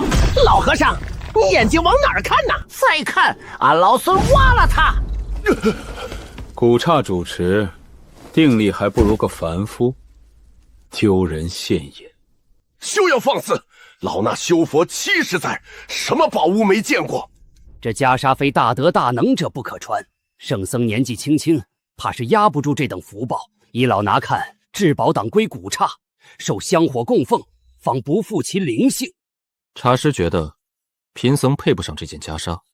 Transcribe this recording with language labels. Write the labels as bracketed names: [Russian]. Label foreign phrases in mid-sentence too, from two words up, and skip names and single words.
[Chinese] 老和尚，你眼睛往哪儿看呢？再看，俺老孙挖了他！古刹主持，定力还不如个凡夫，丢人现眼。休要放肆！老衲修佛70载，什麼寶物沒見過？這袈裟非大德大能者不可穿。聖僧年紀輕輕，怕是壓不住這等福報。依老衲看，至寶當歸古剎，受香火供奉，方不負其靈性。茶師覺得，貧僧配不上這件袈裟。